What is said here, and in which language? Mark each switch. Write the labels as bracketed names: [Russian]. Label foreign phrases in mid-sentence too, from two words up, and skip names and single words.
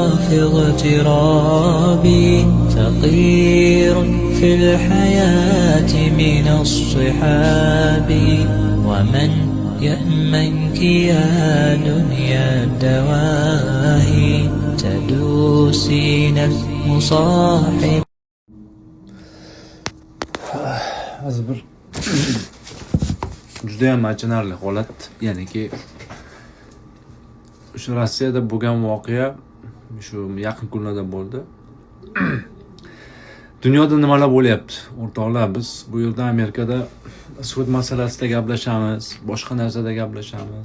[Arabic] اغترابي فقير في الحياة من الصحاب ومن يأمنك يا دنيا الدواهي تدوسين المصاحب. [Uzbek] Hozir bir juda ham achinarli holat, ya'niki shu Rossiyada bo'lgan voqea shu yaqin kunlarda bo'ldi. Dunyoda nimalar bo'lyapti? O'rtoqlar, biz bu yerda Amerikada sud masalasida gaplashamiz, boshqa narsada gaplashamiz.